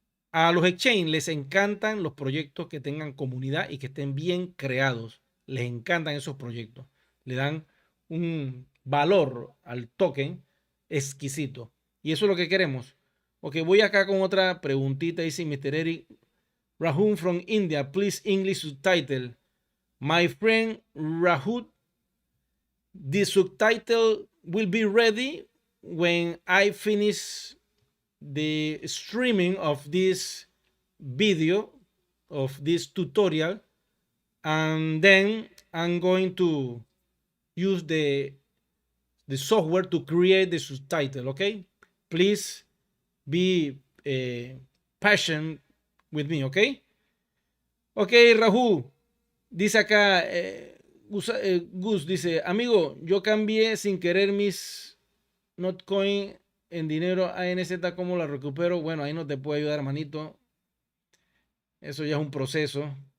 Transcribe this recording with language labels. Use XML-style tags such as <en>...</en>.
<es>A los exchange les encantan los proyectos que tengan comunidad y que estén bien creados. Les encantan esos proyectos. Le dan un valor al token exquisito. Y eso es lo que queremos. Ok, voy acá con otra preguntita. Dice Mr. Eric Rahul</es> <en>from India. Please English subtitle. My friend Rahul, the subtitle will be ready when I finish the streaming of this video, of this tutorial, and then I'm going to use the software to create the subtitle. Okay, please be patient with me.</en> <es>Okay, Rahul, dice acá Gus dice, amigo, yo cambié sin querer mis Notcoin en dinero ANZ, ¿cómo la recupero? Bueno, ahí no te puedo ayudar, hermanito. Eso ya es un proceso.</es>